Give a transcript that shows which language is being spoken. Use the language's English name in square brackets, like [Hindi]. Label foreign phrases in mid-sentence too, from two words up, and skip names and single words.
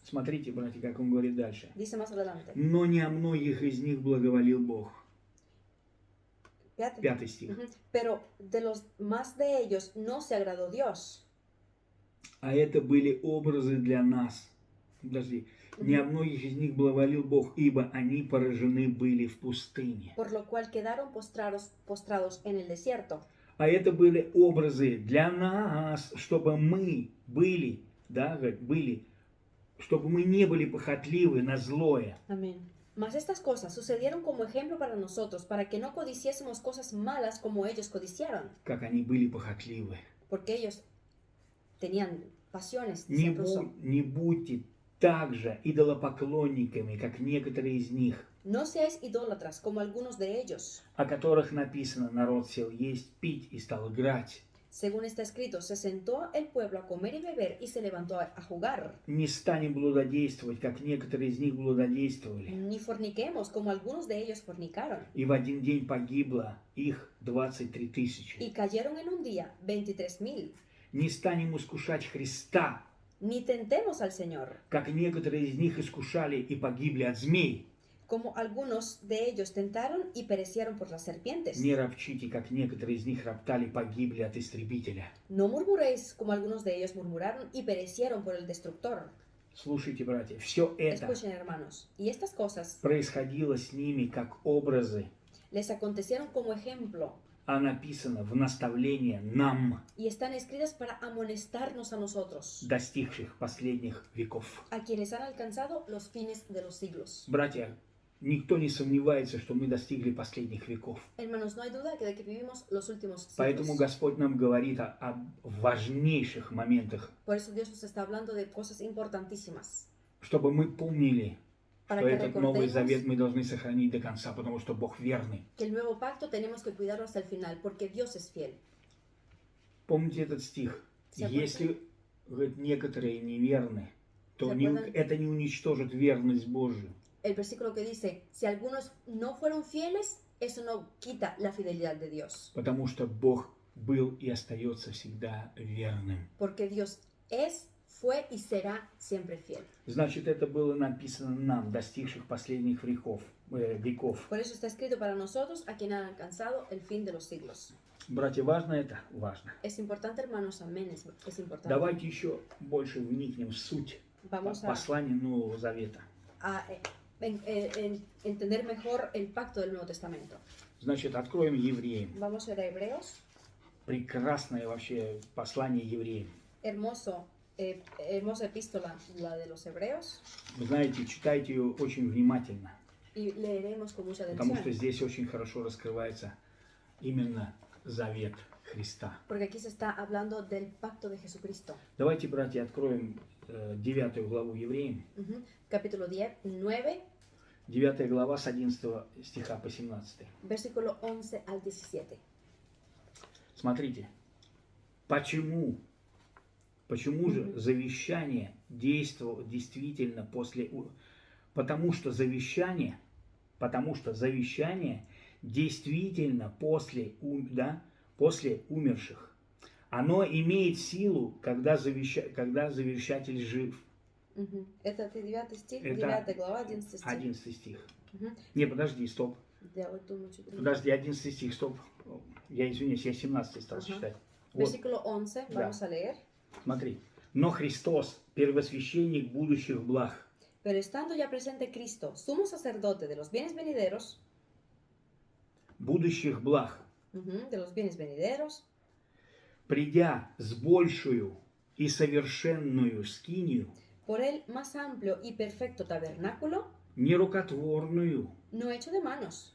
[Russian] Смотрите, братья, как он говорит дальше. [Spanish] Dice más adelante. [Russian] Но не о многих из них благоволил Бог. [Spanish] Fíjate. [Russian] 5 стих. [Spanish] Pero de los más de ellos no se agradó Dios. [Russian] А это были образы для нас. Подожди. Не о многих из них благоволил Бог, ибо они поражены были в пустыне. [Spanish] Por lo cual quedaron postrados en el desierto. [Russian] А это были образы для нас, чтобы мы были, чтобы мы не были похотливы на злое. [Spanish] Amén. Mas estas cosas sucedieron como ejemplo para nosotros, para que no codiciésemos cosas malas como ellos codiciaron. [Russian] Как они были похотливы. [Spanish] Porque ellos tenían pasiones. [Russian] Не будьте так же идолопоклонниками, как некоторые из них, [Spanish] No seáis idólatras como algunos de ellos. [Russian] о которых написано: народ сел есть, пить и стал играть. [Spanish] Según está escrito, se sentó el pueblo a comer y beber y se levantó a jugar. [Russian] Не станем блудодействовать, как некоторые из них блудодействовали. [Spanish] Ni forniquemos como algunos de ellos fornicaron. [Russian] И в один день погибло их 23 тысячи. [Spanish] Y cayeron en un día 23,000. [Russian] Не станем искушать Христа, [Spanish] Ni tentemos al Señor, [Russian] как некоторые из них искушали и погибли от змей. [Spanish] como algunos de ellos tentaron y perecieron por las serpientes. [Russian] Не ропчите, как некоторые из них роптали и погибли от истребителя. [Spanish] No murmuréis como algunos de ellos murmuraron y perecieron por el destructor. [Russian] Слушайте, братья, все это [Spanish] Escuchen, hermanos, y estas cosas [Russian] происходило с ними как образы, [Spanish] les acontecieron como ejemplo [Russian] а написано в наставление нам, [Spanish] y están escritas para amonestarnos a nosotros, [Russian] достигших последних веков. [Spanish] a quienes han alcanzado los fines de los siglos. [Russian] Братья, никто не сомневается, что мы достигли последних веков. [Spanish] Hermanos, no hay duda de que vivimos los últimos [Russian] Поэтому [Spanish] siglos. [Russian] Господь нам говорит о важнейших моментах, [Spanish] Por eso Dios nos está hablando de cosas importantísimas. [Russian] чтобы мы помнили, [Spanish] Para [Russian] что [Spanish] que [Russian] этот Новый [Spanish] recordemos [Russian] Завет мы должны сохранить до конца, потому что Бог верный. [Spanish] que el nuevo pacto tenemos que cuidarlo hasta el final, porque Dios es fiel. [Russian] Помните этот стих? [Spanish] ¿Se acuerdan? [Russian] Если, говорит, некоторые неверны, то [Spanish] ¿Se [Russian] не, [Spanish] acuerdan? [Russian] это не уничтожит верность Божию. [Spanish] El versículo que dice, si algunos no fueron fieles, eso no quita la fidelidad de Dios. [Russian] Потому что Бог был и остается всегда верным. [Spanish] Porque Dios es, fue y será siempre fiel. [Russian] Значит, это было написано нам, достигших последних веков. [Spanish] Por eso está escrito para nosotros, a quien han alcanzado el fin de los siglos. [Russian] Братья, важно это? Важно. [Spanish] Es importante, hermanos, amén, es importante. [Russian] Давайте еще больше вникнем в суть [Spanish] Vamos [Russian] послания Нового Завета. [Spanish] a entender mejor el pacto del Nuevo Testamento. [Russian] Значит, откроем Евреям. [Spanish] Vamos a ir a Hebreos. [Russian] Прекрасное вообще послание Евреям. [Spanish] Hermosa epístola, la de los Hebreos, [Russian] Вы знаете, читайте ее очень внимательно, [Spanish] y leeremos con mucha [Russian] потому что [Spanish] atención, [Russian] здесь очень хорошо раскрывается именно завет Христа. [Spanish] porque aquí se está hablando del pacto de Jesucristo. [Russian] Давайте, братья, откроем 9 главу Евреям. [Spanish] Capítulo 9, [Russian] 9 глава с 11 стиха по 17. [Spanish] versículo 11 al 17. [Russian] Смотрите, почему же завещание действовало действительно потому что завещание действительно после умерших. Оно имеет силу, когда завещатель жив. Это 9 стих, Это 9 глава, 11 стих. 11 стих. Мгм. Не, подожди, стоп. Я вот думаю, что Подожди, 11 стих, стоп. Я извиняюсь, я 17 стал Ага. читать. Вот, [Spanish] Versículo 11, [Russian] Да. [Spanish] vamos a leer. [Russian] смотри. Но Христос, первосвященник будущих благ, [Spanish] Pero estando ya presente Cristo, sumo sacerdote de los bienes venideros, [Russian] будущих благ, придя с большую и совершенную скинию, [Spanish] por el más amplio y perfecto tabernáculo, [Russian] нерукотворную, [Spanish] no hecho de manos,